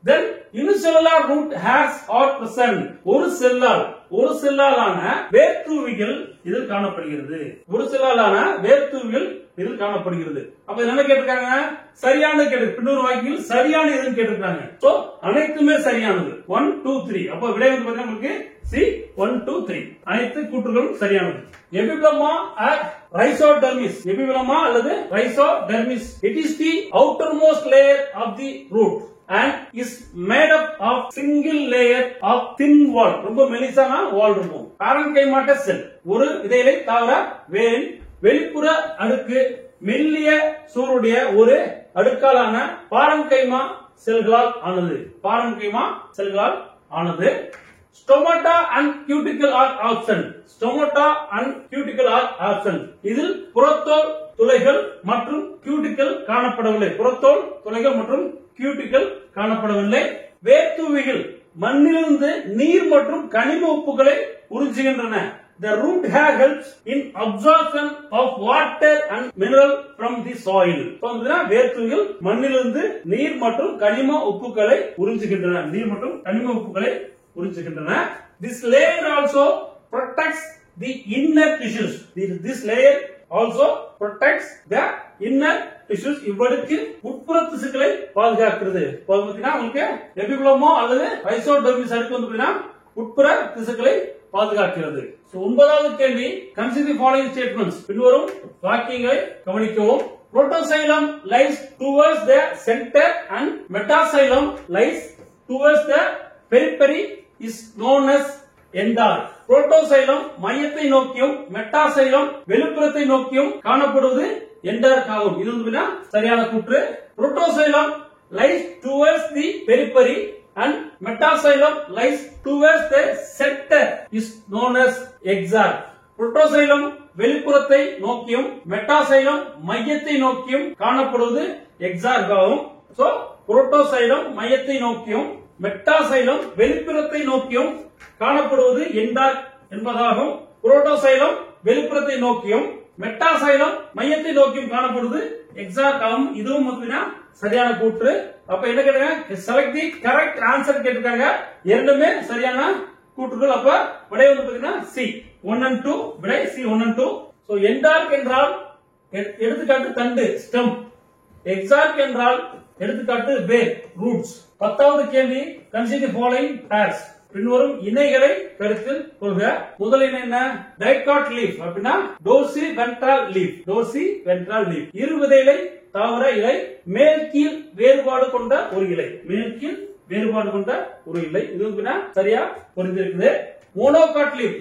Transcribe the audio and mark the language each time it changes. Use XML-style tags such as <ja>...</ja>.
<en>Then unicellular root hairs are present.</en> <ta>ஒரு செல்லால் ஒரு செல்லாலான வேர்த்தூவிகள் இதில் காணப்படுகிறது. ஒரு செல்லாலான வேர்த்தூவிகள் இதில் காணப்படுகிறது. அப்ப என்ன கேட்டிருக்காங்க? சரியான கேட்டு பின்னொரு வாக்கியில் சரியான எதுன்னு கேட்டிருக்காங்க. சோ அனைத்துமே சரியானது. 1 2 3. அப்ப விடை வந்து பாத்தீங்கன்னா உங்களுக்கு சி 1 2 3 அனைத்து கூற்றுகளும் சரியானது. எபிபிளமா rhizodermis. எபிபிளமா அல்லது rhizodermis.</ta> <en>It is the outermost layer of the root and is made up of single layer of thin wall.</en> <ta>ரொம்ப மெலிசான வால் இருக்கும். பாரன்கைமாட்ட செல் ஒரு விதையிலை தாவர வேரின் வெளிப்புற அடுக்கு மெல்லிய சூருடைய ஒரு அடுக்காலான பாரன்கைமா செல்களால் ஆனது. பாரன்கைமா செல்களால் ஆனது.</ta> <en>Stomata and cuticle are absent. Stomata and cuticle are absent.</en> <ta>இதில் புறத்தோல் துளைகள் மற்றும் கியூட்டிகல் காணப்படவில்லை. புறத்தோல் துளைகள் மற்றும் கியூட்டிகல் காணப்படவில்லை. வேர்த்தூவிகள் மண்ணிலிருந்து நீர் மற்றும் கனிம உப்புகளை உறிஞ்சுகின்றன.</ta> <en>The root hair helps in absorption of water and mineral from the soil.</en> <ta>வேர்த்தூவிகள் மண்ணிலிருந்து நீர் மற்றும் கனிம உப்புகளை உறிஞ்சுகின்றன. நீர் மற்றும் கனிம உப்புகளை உறிஞ்சுகின்றன.</ta> <en>This layer also protects the inner tissues. This layer also protects the inner tissues.</en> <ta>இவ்வடுக்கு உட்புற திசுக்களை பாதுகாக்கிறது. பாத்தீங்கன்னா உங்களுக்கு எபிபிளமா அல்லது rhizodermis அடுக்கு வந்து பாத்தீங்கன்னா உட்புற திசுக்களை பாதுகாக்கிறது. ஒன்பதாவது கேள்வி,</ta> <en>consider the following statements.</en> <ta>பின்வரும் வாக்கியங்களை கவனிக்கவும்.</ta> <en>Protoxylem lies towards the center and metaxylem lies towards the periphery is known as endarch.</en> <ta>Protoxylem மையத்தை நோக்கியும் மெட்டாசைலம் வெளிப்புறத்தை நோக்கியும் காணப்படுவது எண்டார்க் ஆகும். இது வந்து சரியான கூற்று.</ta> <en>Protoxylem lies towards the periphery and metaxylem lies towards the center is known as exarch.</en> <ta>Protoxylem வெளிப்புறத்தை நோக்கியும் மெட்டாசைலம் மையத்தை நோக்கியும் காணப்படுவது எக்ஸார்க் ஆகும். சோ புரோட்டோசைலம் மையத்தை நோக்கியும் மெட்டாசைலம் வெளிப்புறத்தை நோக்கியும் காணப்படுவது எண்டார்க் என்பதாகும். புரோட்டோசைலம் வெளிப்புறத்தை நோக்கியும் மெட்டாசைலம் மையத்தை நோக்கியும் காணப்படுவது எக்ஸார்க் ஆகும். இதுவும் சரியான கூற்று. அப்ப என்ன கேட்டாங்க?</ta> <en>select the correct answer</en> <ta>கேட்டிருக்காங்க. இரண்டுமே சரியான கூற்றுகள். அப்ப விடை வந்து பாத்தீங்கன்னா சி 1 and 2. விடை சி 1 and 2. சோ எண்டார்க் என்றால் எடுத்துக்காட்டு தண்டு ஸ்டெம். எக்ஸார்க் என்றால் எடுத்துக்காட்டு வேர் ரூட்ஸ். 10வது கேள்வி,</ta> <en>consider the following pairs.</en> <ta>பின்வரும் இணைகளை கருத்தில் கொள்க. முதல் இணை என்ன?</ta> <en>Dicot leaf அப்படின்னா dorsiventral leaf. Dorsiventral leaf.</en> <ta>இருவிதையிலை தாவர இலை மேல் கீழ் வேறுபாடு கொண்ட ஒரு இலை. மேல் கீழ் வேறுபாடு கொண்ட ஒரு இலை. இது சரியா புரிந்திருக்குது. Monocot leaf.</ta>